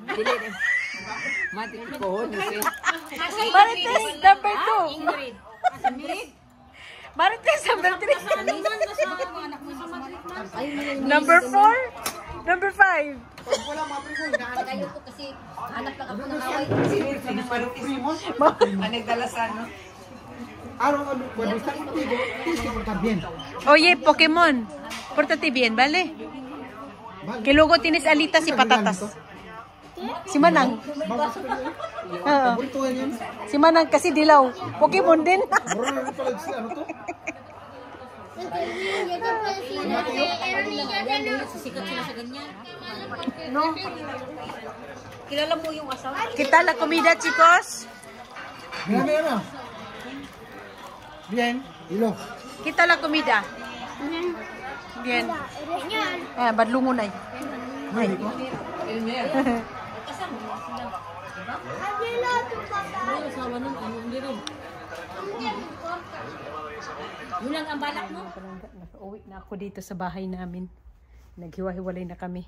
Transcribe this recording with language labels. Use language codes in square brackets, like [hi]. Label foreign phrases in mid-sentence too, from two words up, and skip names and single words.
[tl] Matik ko, nasi. [en] Marites number 2. Ingrid. Marites number 3. [tl] Saniman mo sa mga anak mo sa Madrid man. Ay, [en] Number 4. Number 5. [tl] kayo ko kasi hanap lang ako ng away. [es] Cuando está contigo, tienes que portar bien. Oye, Pokémon. Pórtate bien, ¿vale? Que luego tienes alitas y patatas. [tl] Si Manang. Oo. Si Manang kasi dilaw. Pokemon din. Sikat sila sa ganyan. [es] No. [tl] Kilala mo yung asawa? [es] Kita la comida, chicos. Mira, mira, mira. Bien. Hilo. Kita la comida. Bien. [hil] Badlungon ay. Ay. [tl] Yun lang ang balak mo? Nakauwi na ako dito sa bahay namin. Naghiwa-hiwalay na kami.